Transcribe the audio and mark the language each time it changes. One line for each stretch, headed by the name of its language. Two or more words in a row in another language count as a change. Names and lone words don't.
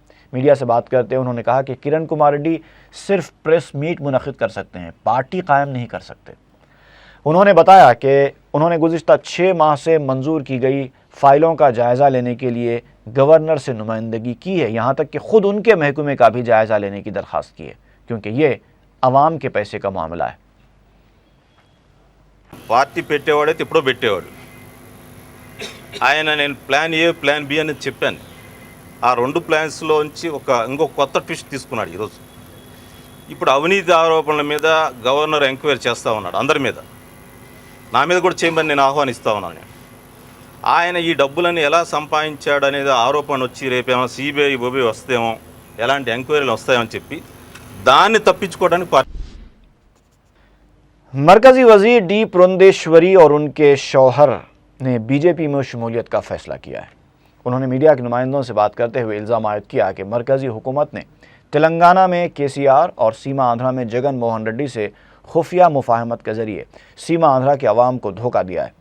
Urdu: میڈیا سے بات کرتے ہوئے انہوں نے کہا کہ کرن کمار ریڈی صرف
English: press meet
Urdu: منعقد کر سکتے ہیں، پارٹی قائم نہیں کر سکتے۔ انہوں نے بتایا کہ انہوں نے گزشتہ 6 ماہ سے منظور کی گئی فائلوں کا جائزہ لینے کے لیے گورنر سے نمائندگی کی ہے، یہاں تک کہ خود ان کے محکمے کا بھی جائزہ لینے کی درخواست کی ہے، کیونکہ یہ عوام کے پیسے کا معاملہ ہے۔
Telugu: పార్టీ పెట్టేవాడైతే ఎప్పుడో పెట్టేవాడు. ఆయన నేను
English: plan A plan B
Telugu: అని చెప్పాను. ఆ 2 ప్లాన్స్లోంచి ఇంకో కొత్త ట్విస్ట్ తీసుకున్నాడు ఈరోజు. ఇప్పుడు అవినీతి ఆరోపణల మీద
English: Governor enquiry
Telugu: చేస్తూ ఉన్నాడు అందరి మీద. నా మీద కూడా చేయమని నేను ఆహ్వానిస్తూ ఉన్నాను. ఆయన ఈ డబ్బులని ఎలా సంపాదించాడు అనేది ఆరోపణ వచ్చి రేపేమో సిబిఐ వస్తేమో ఎలాంటి ఎంక్వైరీలు వస్తాయని చెప్పి దాన్ని తప్పించుకోవడానికి పార్టీ
Urdu: مرکزی وزیر ڈی پرندیشوری اور ان کے شوہر نے BJP میں شمولیت کا فیصلہ کیا ہے۔ انہوں نے میڈیا کے نمائندوں سے بات کرتے ہوئے الزام عائد کیا کہ مرکزی حکومت نے تلنگانہ میں KCR اور سیما آندھرا میں جگن موہن ریڈی سے خفیہ مفاہمت کے ذریعے سیما آندھرا کے عوام کو دھوکہ دیا ہے۔